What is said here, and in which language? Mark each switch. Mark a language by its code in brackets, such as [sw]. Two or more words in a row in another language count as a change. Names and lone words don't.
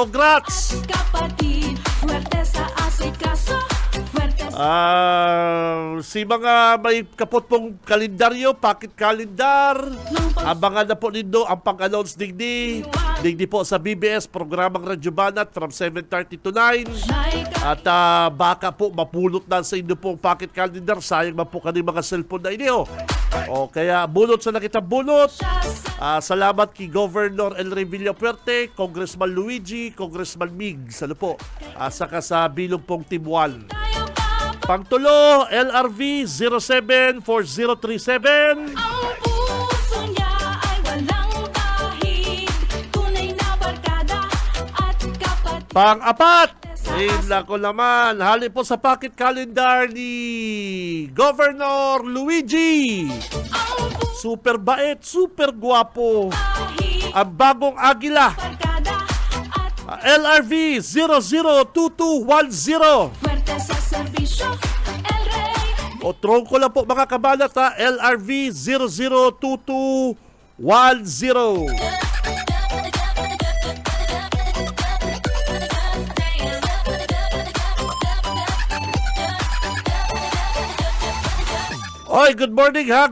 [en] Congrats! [tl] kapatid. Fuerte sa asikaso, fuerte sa [bik] Si mga may kapot pong kalendaryo, [en] pocket calendar, [bik] abangan na po nindo ang pang-announce digdi po sa BBS, programang Radyo Banat [en] from 7:30 to 9. [bik] At baka po mapulot na sa inyo pong [en] pocket calendar, [bik] sayang man po kanil mga cellphone na inyo. O kaya bunot sa nakita bunot. Salamat kay Governor El Rey Villafuerte, Congressman Luigi, Congressman Migs, ano po, saka sa bilog pong Team 1. Pangtulo, LRV 074037. [tl] ang puso niya ay walang bahid. Tunay na barkada at kapatid. [bik] Pang-apat, nako naman, hali po sa [en] pocket calendar [bik] ni Governor Luigi. [tl] Ang puso Super bait, super guwapo. bahid. Ang bagong Agila, Barkada at LRV 002210. fuerte sa serbisyo, El Rey. [bik] O tronco lang po mga kabalat LRV 002210. [en] Oy, good morning ha.